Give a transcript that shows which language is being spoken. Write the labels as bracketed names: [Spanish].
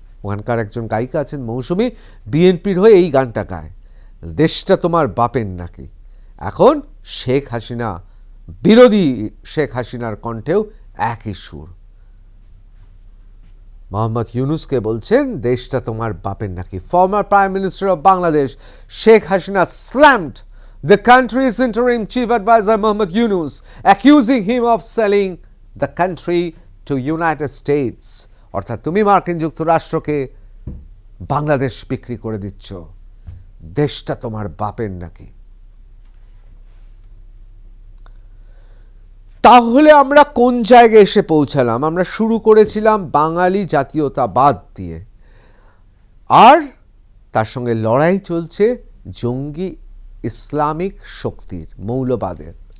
[Bangla] ওখানকার একজন গায়িকা আছেন মৌসুমী, বিএনপির হয়ে এই গানটা গায়, দেশটা তোমার বাপের নাকি। এখন শেখ হাসিনা, বিরোধী শেখ হাসিনার কণ্ঠেও একই সুর। মোহাম্মদ ইউনুসকে বলছেন দেশটা তোমার বাপের নাকি। [English] Former prime minister of Bangladesh Sheikh Hasina slammed the country's interim chief advisor Mohammad Yunus, accusing him of selling the country to United States. [Bangla] অর্থাৎ তুমি মার্কিন যুক্তরাষ্ট্রকে বাংলাদেশ বিক্রি করে দিচ্ছ, দেশটা তোমার বাপের নাকি। তাহলে আমরা কোন জায়গায় এসে পৌঁছালাম? আমরা শুরু করেছিলাম বাঙালি জাতীয়তাবাদ দিয়ে, আর তার সঙ্গে লড়াই চলছে জঙ্গি ইসলামিক শক্তির, মৌলবাদের।